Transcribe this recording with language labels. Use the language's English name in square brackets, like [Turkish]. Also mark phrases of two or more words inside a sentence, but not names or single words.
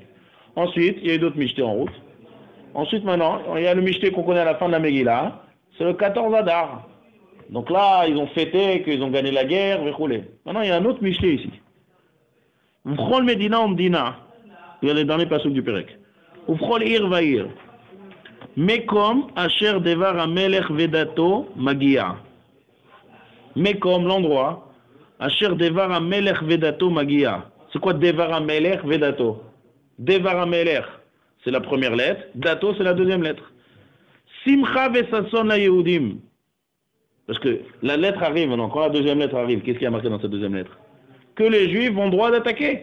[French] Ensuite, il y a eu d'autres Mishte en route. Ensuite, maintenant, il y a le Mishte qu'on connaît à la fin de la Megillah. C'est le 14 Adar. Donc là, ils ont fêté qu'ils ont gagné la guerre, verroulé. Maintenant, il y a un autre Mishte ici. [Hebrew] ובכל מדינה ומדינה. [French] Il y a les derniers passages du Perek. [Hebrew] ובכל עיר ועיר. מקום אשר דבר המלך ודתו מגיע. [French] Mekom, l'endroit. [Hebrew] אשר דבר המלך ודתו מגיע. [French] C'est quoi [Hebrew] דבר המלך ודתו? דבר המלך, [French] c'est la première lettre. Dato, c'est la deuxième lettre. [Hebrew] שמחה וששון ליהודים. [French] Parce que la lettre arrive maintenant. Quand la deuxième lettre arrive, qu'est-ce qui a marqué dans cette deuxième lettre? Que les Juifs ont droit d'attaquer.